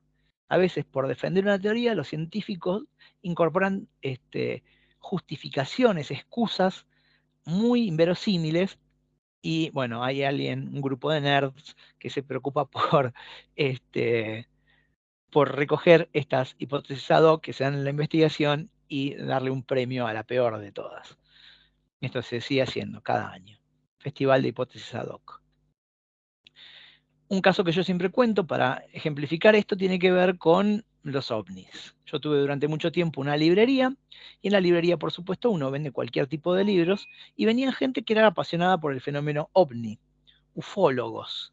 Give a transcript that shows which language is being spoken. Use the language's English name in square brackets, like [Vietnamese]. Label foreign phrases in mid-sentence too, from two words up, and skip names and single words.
[Spanish] A veces, por defender una teoría, los científicos incorporan justificaciones, excusas muy inverosímiles. Y bueno, hay un grupo de nerds que se preocupa por recoger estas hipótesis [Latin] ad hoc [Spanish] que se dan en la investigación y darle un premio a la peor de todas. Esto se sigue haciendo cada año. Festival de hipótesis [Latin] ad hoc. [Spanish] Un caso que yo siempre cuento para ejemplificar esto tiene que ver con los ovnis. Yo tuve durante mucho tiempo una librería y en la librería, por supuesto, uno vende cualquier tipo de libros y venía gente que era apasionada por el fenómeno ovni, ufólogos.